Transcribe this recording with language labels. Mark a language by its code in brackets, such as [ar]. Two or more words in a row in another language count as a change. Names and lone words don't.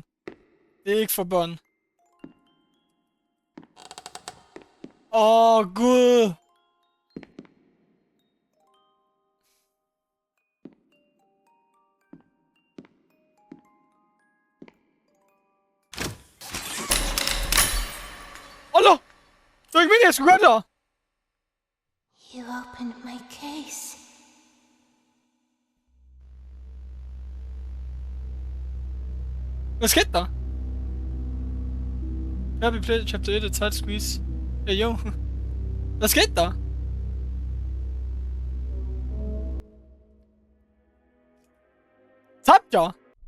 [da] Det er ikke for børn. Gud. Det var ikke meningen, jeg skulle gøre det. [en] You opened my case. [da] Hvad skete der? Her vi [en] played chapter 1 tight squeeze. [da] Ja, jo. Hvad skete der? Tabte jeg?